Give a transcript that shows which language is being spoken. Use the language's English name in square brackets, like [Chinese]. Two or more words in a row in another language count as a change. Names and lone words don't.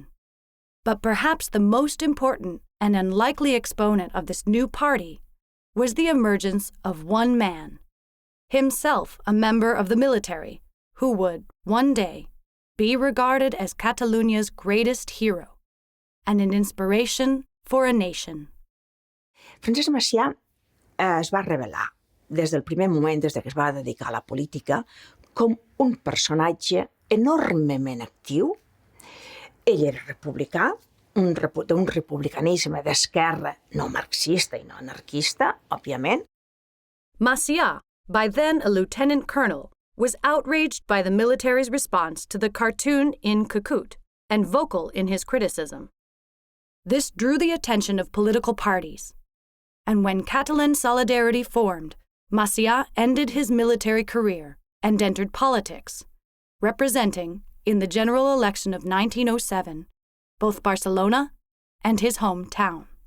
[English] But perhaps the most important and unlikely exponent of this new party was the emergence of one man, himself a member of the military, who would, one day, be regarded as Catalonia's greatest hero and an inspiration for a nation. [Catalan] Francesc Macià es va revelar des del primer moment, des que es va dedicar a la política, com un personatge enormement actiu. Ell era republicà, d'un republicanisme d'esquerra no marxista i no anarquista, òbviament. [English] Macià, by then a lieutenant colonel, was outraged by the military's response to the cartoon in Cucut and vocal in his criticism. This drew the attention of political parties, and when Catalan Solidarity formed, Macià ended his military career and entered politics, representing, in the general election of 1907, both Barcelona and his hometown.